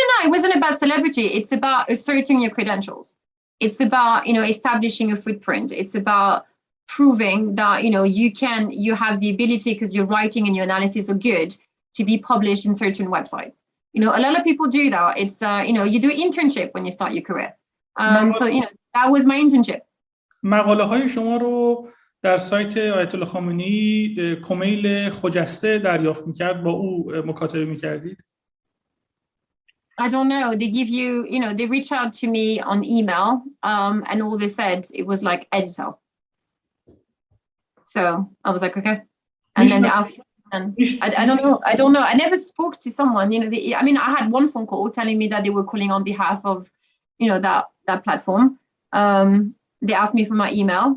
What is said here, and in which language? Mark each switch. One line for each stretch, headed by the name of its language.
English: It wasn't about celebrity. It's about asserting your credentials. It's about, establishing a footprint. It's about proving that, you have the ability, because your writing and your analysis are good, to be published in certain websites. A lot of people do that. It's, you do an internship when you start your career. So, that was my internship.
Persian: مقاله های شما رو در سایت آیت الله خامنه‌ای کمیل خجسته دریافت می‌کرد، با او مکاتبه می‌کردید؟
English: I don't know. They give you, they reach out to me on email, and all they said, it was like editor. So I was like, okay. And then they asked, and I don't know. I never spoke to someone, I had one phone call telling me that they were calling on behalf of, that platform. They asked me for my email.